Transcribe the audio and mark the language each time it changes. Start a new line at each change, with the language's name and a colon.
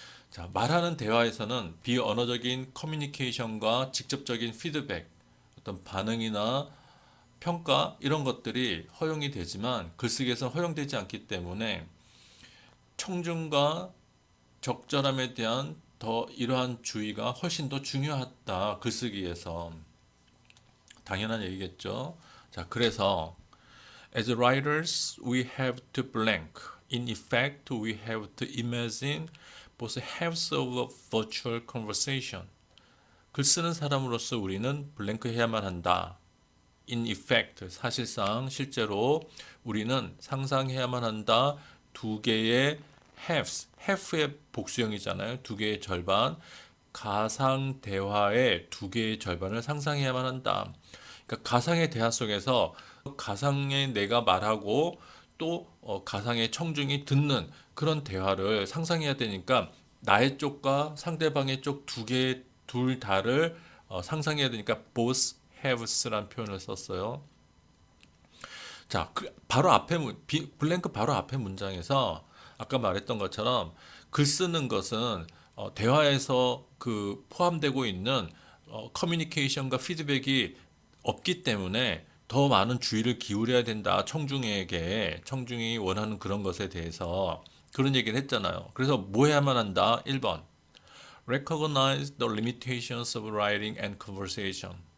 Korean: 자, 말하는 대화에서는 비언어적인 커뮤니케이션과 직접적인 피드백, 어떤 반응이나 평가 이런 것들이 허용이 되지만 글쓰기에서는 허용되지 않기 때문에 청중과 적절함에 대한 더 이러한 주의가 훨씬 더 중요하다. 글쓰기에서. 당연한 얘기겠죠. 자, 그래서
English: as writers we have to blank. In effect, we have to imagine both halves of a virtual conversation.
Korean: 글 쓰는 사람으로서 우리는 블랭크 해야만 한다.
English: In effect,
Korean: 사실상 실제로 우리는 상상해야만 한다. 두 개의
English: halves,
Korean: half의 복수형이잖아요. 두 개의 절반, 가상 대화의 두 개의 절반을 상상해야만 한다. 그러니까 가상의 대화 속에서 가상의 내가 말하고 또 가상의 청중이 듣는 그런 대화를 상상해야 되니까 나의 쪽과 상대방의 쪽 두 개, 둘 다를 상상해야 되니까
English: both haves
Korean: 라는 표현을 썼어요. 자, 바로 앞에 블랭크 바로 앞에 문장에서 아까 말했던 것처럼 글 쓰는 것은 대화에서 그 포함되고 있는 커뮤니케이션과 피드백이 없기 때문에 더 많은 주의를 기울여야 된다. 청중에게 청중이 원하는 그런 것에 대해서 그런 얘기를 했잖아요. 그래서 뭐 해야만 한다? 1번.
English: Recognize the limitations of writing and conversation.